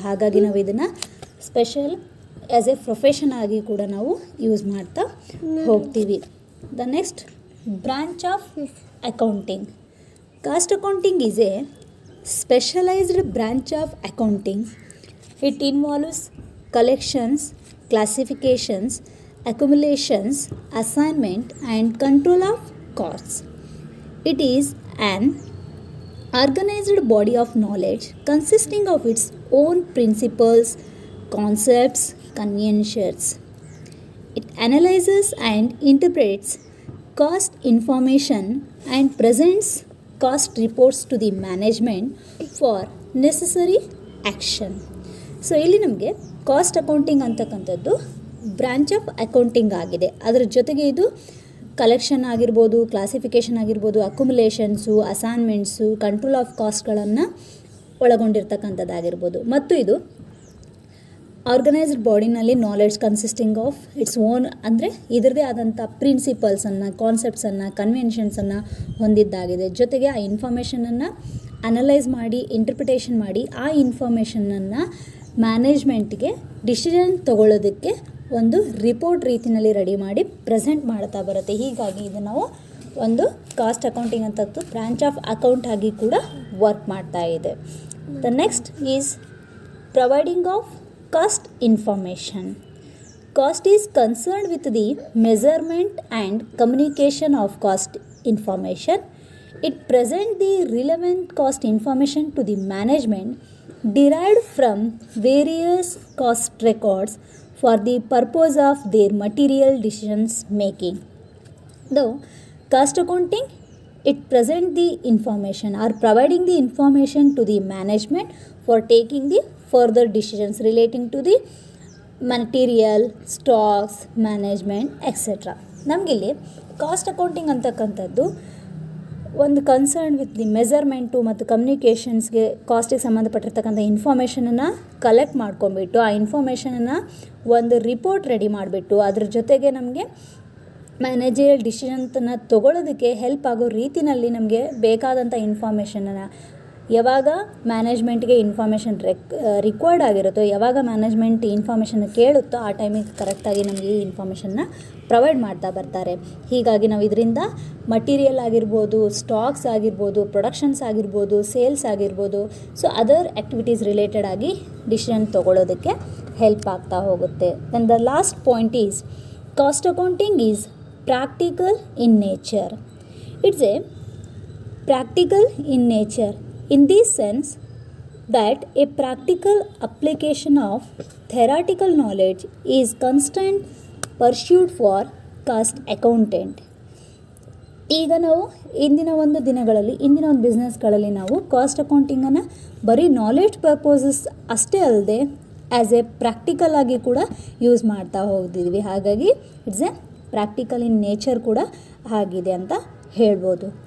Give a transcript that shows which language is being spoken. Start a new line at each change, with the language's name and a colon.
Kannada: ಹಾಗಾಗಿ ನಾವು ಇದನ್ನು ಸ್ಪೆಷಲ್
English: as a profession
Kannada: ಆಗಿ ಕೂಡ ನಾವು ಯೂಸ್ ಮಾಡ್ತಾ ಹೋಗ್ತೀವಿ.
English: The next branch of accounting. Cost accounting is a specialized branch of accounting. It involves collections, classifications, accumulations, assignment and control of costs. It is an organized body of knowledge consisting of its own principles, concepts, conventions. It analyzes and interprets cost information and presents cost reports to the management for necessary action.
Kannada: So ಇಲ್ಲಿ ನಮಗೆ cost accounting ಅಂತಕ್ಕಂಥದ್ದು branch of accounting ಆಗಿದೆ. ಅದರ ಜೊತೆಗೆ ಇದು collection ಆಗಿರ್ಬೋದು, classification ಆಗಿರ್ಬೋದು, ಅಕ್ಯುಮುಲೇಷನ್ಸು, assignments, control of ಕಾಸ್ಟ್ಗಳನ್ನು ಒಳಗೊಂಡಿರ್ತಕ್ಕಂಥದ್ದಾಗಿರ್ಬೋದು. ಮತ್ತು ಇದು organised ಬಾಡಿನಲ್ಲಿ knowledge
English: consisting of its own,
Kannada: ಅಂದರೆ ಇದರದೇ ಆದಂಥ ಪ್ರಿನ್ಸಿಪಲ್ಸನ್ನು, ಕಾನ್ಸೆಪ್ಟ್ಸನ್ನು, ಕನ್ವೆನ್ಷನ್ಸನ್ನು ಹೊಂದಿದ್ದಾಗಿದೆ. ಜೊತೆಗೆ ಆ ಇನ್ಫಾರ್ಮೇಷನನ್ನು ಅನಲೈಸ್ ಮಾಡಿ, ಇಂಟರ್ಪ್ರಿಟೇಷನ್ ಮಾಡಿ, ಆ ಇನ್ಫಾರ್ಮೇಷನನ್ನು ಮ್ಯಾನೇಜ್ಮೆಂಟ್ಗೆ ಡಿಸಿಷನ್ ತಗೊಳ್ಳೋದಕ್ಕೆ ಒಂದು ರಿಪೋರ್ಟ್ ರೀತಿಯಲ್ಲಿ ರೆಡಿ ಮಾಡಿ ಪ್ರೆಸೆಂಟ್ ಮಾಡ್ತಾ ಬರುತ್ತೆ. ಹೀಗಾಗಿ ಇದು ನಾವು ಒಂದು ಕಾಸ್ಟ್ ಅಕೌಂಟಿಂಗ್ ಅಂತದ್ದು ಬ್ರಾಂಚ್ ಆಫ್ ಅಕೌಂಟ್ ಆಗಿ ಕೂಡ ವರ್ಕ್ ಮಾಡ್ತಾ ಇದೆ.
English: The next is providing of cost information. Cost is concerned with the measurement and communication of cost information. It presents the relevant cost information to the management derived from various cost records for the purpose of their material decisions making. Though cost accounting, it presents the information or providing the information to the management for taking the further decisions relating to the material, stocks, management, etc.
Kannada: ನಮಗಿಲ್ಲಿ cost accounting ಅಂತಕ್ಕಂಥದ್ದು ಒಂದು
English: concern with the measurement
Kannada: ಮತ್ತು ಕಮ್ಯುನಿಕೇಷನ್ಸ್ಗೆ ಕಾಸ್ಟಿಗೆ ಸಂಬಂಧಪಟ್ಟಿರ್ತಕ್ಕಂಥ ಇನ್ಫಾರ್ಮೇಷನನ್ನು collect ಮಾಡ್ಕೊಂಬಿಟ್ಟು ಆ ಇನ್ಫಾರ್ಮೇಷನನ್ನು ಒಂದು report ready ಮಾಡಿಬಿಟ್ಟು ಅದ್ರ ಜೊತೆಗೆ ನಮಗೆ ಮ್ಯಾನೇಜರಿಯಲ್ ಡಿಸಿಷನ್ನ ತೊಗೊಳ್ಳೋದಕ್ಕೆ ಹೆಲ್ಪ್ ಆಗೋ ರೀತಿಯಲ್ಲಿ ನಮಗೆ ಬೇಕಾದಂಥ ಇನ್ಫಾರ್ಮೇಷನನ್ನು ಯಾವಾಗ ಮ್ಯಾನೇಜ್ಮೆಂಟ್ಗೆ ಇನ್ಫಾರ್ಮೇಷನ್ ರಿಕ್ವೈರ್ಡ್ ಆಗಿರುತ್ತೋ, ಯಾವಾಗ ಮ್ಯಾನೇಜ್ಮೆಂಟ್ ಇನ್ಫಾರ್ಮೇಷನ್ ಕೇಳುತ್ತೋ ಆ ಟೈಮಿಗೆ ಕರೆಕ್ಟಾಗಿ ನಮಗೆ ಈ ಇನ್ಫಾರ್ಮೇಷನ್ನ ಪ್ರೊವೈಡ್ ಮಾಡ್ತಾ ಬರ್ತಾರೆ. ಹೀಗಾಗಿ ನಾವು ಇದರಿಂದ ಮಟೀರಿಯಲ್ ಆಗಿರ್ಬೋದು, ಸ್ಟಾಕ್ಸ್ ಆಗಿರ್ಬೋದು, ಪ್ರೊಡಕ್ಷನ್ಸ್ ಆಗಿರ್ಬೋದು, ಸೇಲ್ಸ್ ಆಗಿರ್ಬೋದು, ಸೊ ಅದರ್ ಆ್ಯಕ್ಟಿವಿಟೀಸ್ ರಿಲೇಟೆಡ್ ಆಗಿ ಡಿಸಿಷನ್ ತೊಗೊಳ್ಳೋದಕ್ಕೆ ಹೆಲ್ಪ್ ಆಗ್ತಾ ಹೋಗುತ್ತೆ.
English: Then the last point is cost accounting is practical in nature. It's a practical in nature in this sense that a practical application of theoretical knowledge is constant pursuit for cost accountant.
Kannada: ಈಗ ನಾವು ಇಂದಿನ ಒಂದು ಬಿಸ್ನೆಸ್ಗಳಲ್ಲಿ ನಾವು cost ಅಕೌಂಟಿಂಗನ್ನು ಬರೀ knowledge purposes ಅಷ್ಟೇ ಅಲ್ಲದೆ
English: as a practical
Kannada: ಆಗಿ ಕೂಡ ಯೂಸ್ ಮಾಡ್ತಾ ಹೋಗ್ತಿದ್ವಿ. ಹಾಗಾಗಿ
English: it's a practical in nature
Kannada: ಕೂಡ ಆಗಿದೆ ಅಂತ ಹೇಳ್ಬೋದು.